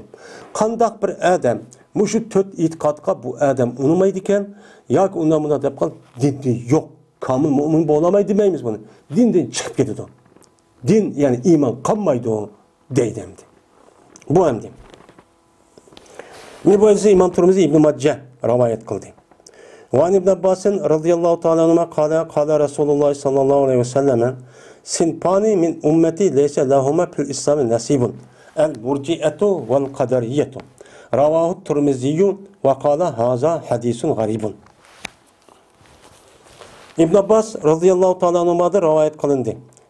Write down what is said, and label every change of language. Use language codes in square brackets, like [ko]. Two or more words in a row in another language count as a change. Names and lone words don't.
[uz] Qandaq bir odam mushu 4 e'tiqodga bu odam unmaydi ekan, yoki undan buna deb qol dinni yo'q. Kamil mümin bo'lamaydi demaymiz buni. Dindan chiqib ketadi. Din ya'ni iymon qolmaydi deydi. Bu ham deydi. Mana bu Imom Turmiziy Ibn Majah rivoyat qildi. [ar] وعن ابن عباس رضي الله تعالى عنه قال رسول الله صلى الله عليه وسلم صنفان من أمتي ليس لهما في الإسلام نصيب المرجئة والقدرية. رواه الترمذي وقال هذا حديث غريب. [tr] İbn Abbas [ar] رضي الله تعالى عنهما [tr] rivayet kılındı.